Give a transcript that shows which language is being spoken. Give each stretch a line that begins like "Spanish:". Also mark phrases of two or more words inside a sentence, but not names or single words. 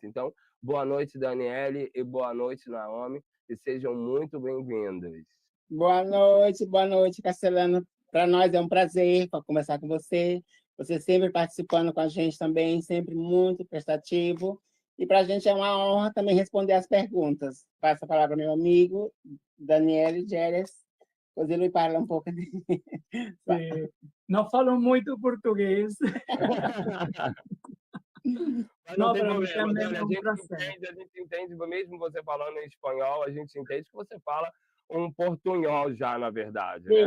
Portuguese: Então, boa noite, Daniele, e boa noite, Naomi, e sejam muito bem-vindos. Boa noite, Castelano. Para nós é um prazer conversar com você. Você sempre participando com a gente também, sempre muito prestativo. E para a gente é uma honra também responder as perguntas. Passo a palavra ao meu amigo, Daniele Geres.
Italian: Così lui parla
Portuguese: um pouco de... Sim. Não falo muito português. Mas não tem problema, Dani, a gente entende, mesmo você falando em espanhol, a gente entende que você fala um portunhol já, na verdade. Sim,